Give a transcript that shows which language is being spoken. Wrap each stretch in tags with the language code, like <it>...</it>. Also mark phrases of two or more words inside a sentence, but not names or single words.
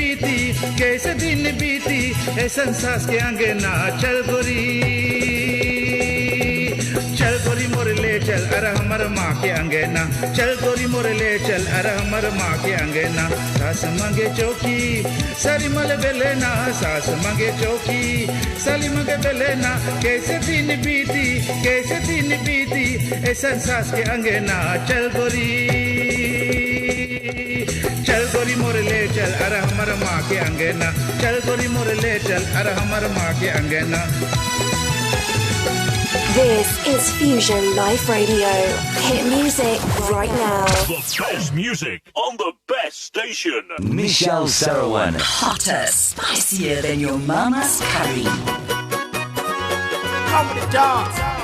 <bho>बीती ऐसा सास के अंगना चल गोरी मोर ले चल अरे हमार माँ के अंगना चल गोरी मोर ले चल अरे हमार माँ के अंगना सास मांगे चौकी सारी मल बेलेना सास मांगे चौकी साली मांगे बेलेना कैसे दिन बीती ऐसा सास के अंगना चल गोरी मोर ले चल अरे हमार माँ के अंगना चल गोरी मोर ले चल अरे हमार माँ के अंगना</bho> <en>This is Fusion Life Radio. Hit music right now. The best music on the best station. Michelle Sarawan. Hotter, spicier than your mama's curry. Come with the dance.</en>